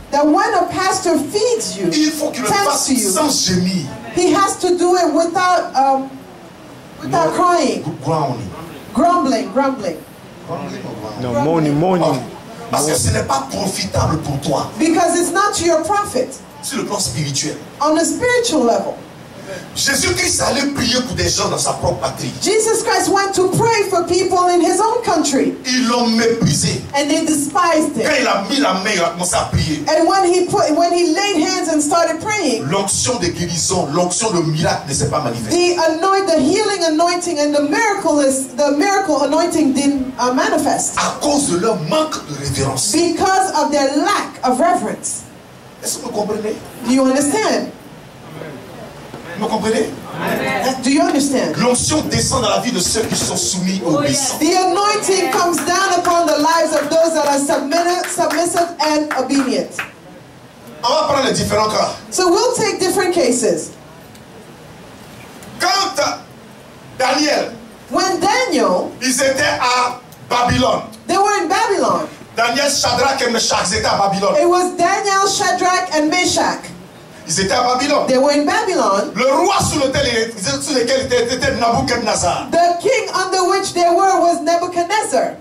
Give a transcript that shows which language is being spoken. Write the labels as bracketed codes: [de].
[en] that when a pastor feeds you, [fr] Il faut qu'il le [en] tends [fr] fasse [en] to you, [fr] sans gémir. [en] he has to do it without crying, Grounding. grumbling. No, moaning. [fr] Parce que ce n'est pas profitable pour toi [en] Because it's not to your profit [fr] sur le plan spirituel. [en] on a spiritual level. [fr] Jésus-Christ allait prier pour des gens dans sa propre patrie. [en] Jesus Christ went to pray for people in his own country, [fr] Ils l'ont méprisé. [en] and they despised [fr] Quand [en] him. [fr] il a mis la main, il a commencé à prier. [en] And when he laid hands and started praying, [fr] L'onction de guérison, l'onction de miracle ne s'est pas manifestée. [en] the healing anointing and the miracle anointing didn't manifest [fr] À cause de leur manque de révérence. [en] because of their lack of reverence. [fr] Est-ce que vous comprenez? [en] Do you understand? [fr] Vous comprenez? [en] Do you understand? [fr] L'onction descend dans la vie de ceux qui sont soumis aux obéissants. [en] The anointing comes down upon the lives of those that are submissive and obedient. [fr] On va prendre les différents cas. [en] So we'll take different cases. [fr] Quand Daniel, [en] When Daniel, [fr] ils étaient à Babylone. [en] they were in Babylon. [fr] Daniel, Shadrach et Meshach, ils étaient à Babylone. [en] It was Daniel, Shadrach, and Meshach. [fr] Ils étaient à Babylone. [en] They were in Babylon. [fr] Le roi sous lequel était Nabuchodonosor. [en] The king under which they were was Nebuchadnezzar.